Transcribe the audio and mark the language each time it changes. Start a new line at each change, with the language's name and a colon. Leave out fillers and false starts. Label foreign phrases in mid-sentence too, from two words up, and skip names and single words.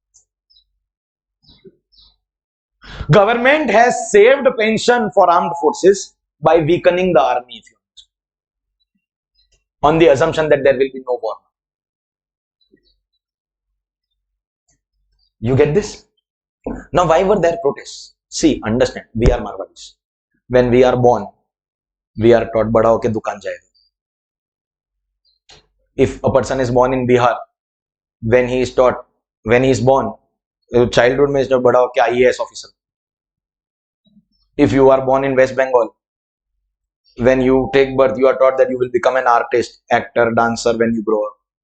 English: Government has saved pension for armed forces by weakening the army, if you want, on the assumption that there will be no war. You get this? Now, why were there protests? See, understand, we are Marwadis. When we are born, we are taught
Hindi: बड़ा होके दुकान जाएगा.
English: If a person is born in Bihar, when he is born, childhood mein is taught
Hindi: बड़ा होके
English: IAS officer. If you are born in West Bengal, when you take birth, you are taught that you will become an artist, actor, dancer when you grow up.